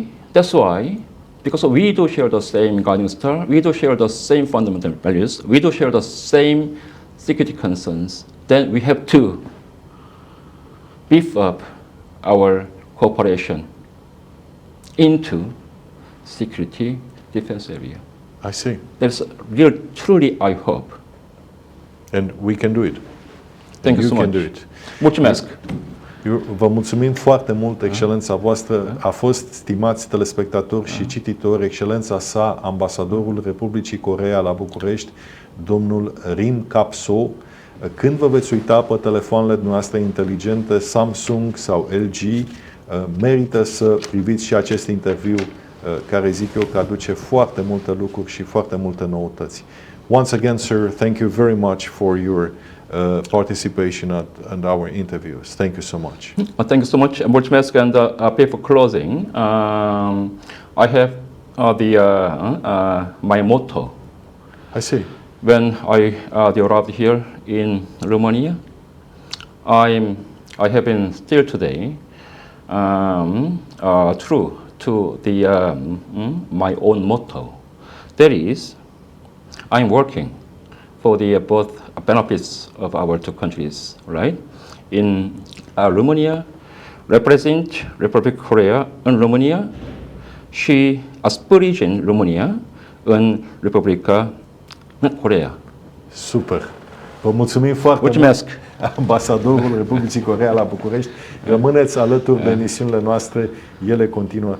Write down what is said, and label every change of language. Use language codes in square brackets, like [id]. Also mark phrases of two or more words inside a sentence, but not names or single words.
[en] Because we do share the same guiding star, we do share the same fundamental values, we do share the same security concerns, then we have to beef up our cooperation into security defense area. I see. That's truly, I hope. And we can do it. Thank you so much. Can do it. [ro] Mulțumesc. Vă mulțumim foarte mult, excelența voastră. A fost, stimați telespectatori și cititori, excelența sa, ambasadorul Republicii Coreea la București, domnul RIM Kap-soo. Când vă veți uita pe telefoanele noastre inteligente, Samsung sau LG, merită să priviți și acest interviu care, zic eu, că aduce foarte multe lucruri și foarte multe noutăți. [en] Once again, sir, thank you very much for your participation at our interviews. Thank you so much. Thank you so much. Mulțumesc. And before closing, I have my motto. I see. When I arrived here in Romania, I have been still today true to my own motto. That is, I'm working for the both benefits of our two countries, right? In Romania, represent Republic Corea [ro] în România și sprijin România în Republica Coreea. Super! Vă mulțumim foarte Mulțumesc. mult, ambasadorul Republicii Coreea la București. Rămâneți alături de emisiunile noastre, ele continuă.